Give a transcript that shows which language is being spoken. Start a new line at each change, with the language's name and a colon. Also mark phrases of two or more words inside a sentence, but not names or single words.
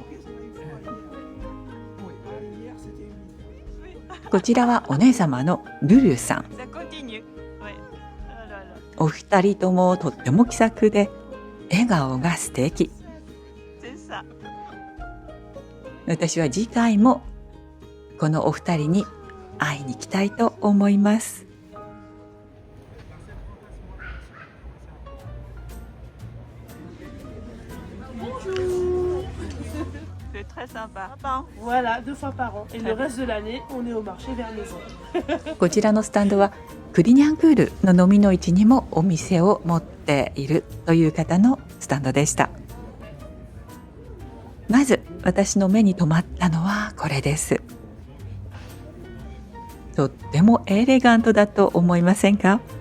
Japanese: こちらはお姉様のルルさん。お二人ともとっても気さくで笑顔が素敵。私は次回もこのお二人に会いに行きたいと思います。
French: C'est très sympa. Voilà, 2 fois par an. Et le reste de l'année, on est au marché vers maison.
Japanese: こちらのスタンドはクリニャンクールの飲みの市にもお店を持っているという方のスタンドでした。まず私の目に留まったのはこれです。とってもエレガントだと思いませんか？